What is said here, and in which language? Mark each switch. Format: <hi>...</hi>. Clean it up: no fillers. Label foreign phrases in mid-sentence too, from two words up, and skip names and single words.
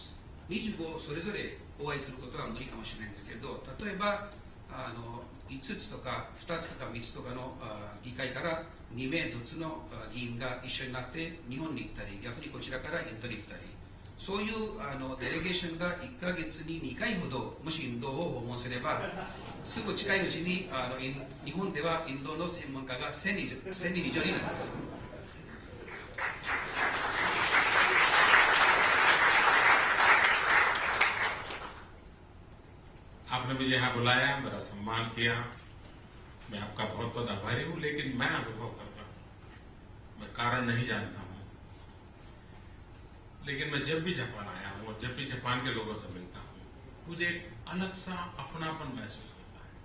<ja>。25 それぞれお会いすることは無理かもしれないんですけれど、例えば5つとか2つとか3つとかの議会から2名ずつの議員が一緒になって日本に行ったり、逆にこちらからインドに行ったり、そういうデレゲーションが1ヶ月に2回ほどもしインドを訪問すれば、すぐ近いうちに日本ではインドの専門家が1000人以上になります。</ja> <hi>आपने मुझे यहाँ बुलाया, मेरा सम्मान किया, मैं आपका बहुत बहुत आभारी हूँ, लेकिन मैं अनुभव करता हूँ, मैं कारण नहीं जानता हूँ, लेकिन मैं जब भी जापान आया हूँ और जब भी जापान के लोगों से मिलता हूँ, मुझे एक अलग सा अपनापन महसूस होता है।</hi>